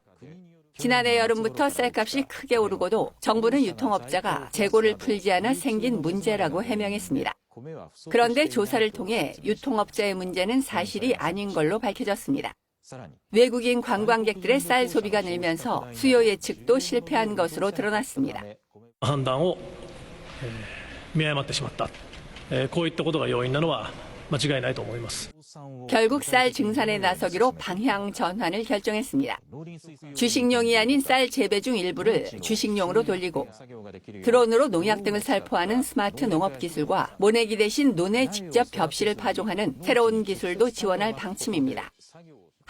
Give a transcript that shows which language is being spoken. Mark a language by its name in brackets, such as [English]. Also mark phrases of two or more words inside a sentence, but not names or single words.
[Korean] 지난해 여름부터 쌀값이 크게 오르고도 정부는 유통업자가 재고를 풀지 않아 생긴 문제라고 해명했습니다. 그런데 조사를 통해 유통업자의 문제는 사실이 아닌 걸로 밝혀졌습니다. 외국인 관광객들의 쌀 소비가 늘면서 수요 예측도 실패한 것으로 드러났습니다. [Japanese] 판단을 見誤ってしまった。こういったことが要因なのは間違いないと思います。 [Korean] 결국 쌀 증산에 나서기로 방향 전환을 결정했습니다. 주식용이 아닌 쌀 재배 중 일부를 주식용으로 돌리고 드론으로 농약 등을 살포하는 스마트 농업 기술과 모내기 대신 논에 직접 벽실을 파종하는 새로운 기술도 지원할 방침입니다.